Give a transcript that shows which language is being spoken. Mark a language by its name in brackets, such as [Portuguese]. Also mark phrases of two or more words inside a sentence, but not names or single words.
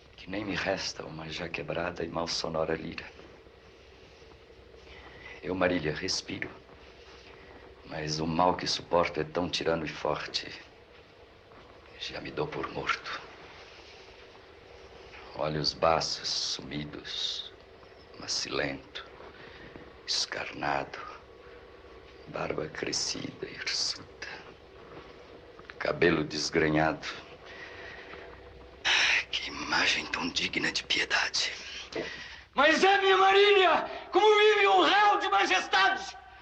[Portuguese] nem me resta uma já quebrada e mal sonora lira. Eu, Marília, respiro, mas o mal que suporto é tão tirano e forte, já me dou por morto. Olhos baços, sumidos, macilento, escarnado, barba crescida, hirsuta, cabelo desgrenhado. Que imagem tão digna de piedade. Mas é, minha Marília, como vive um réu de majestade!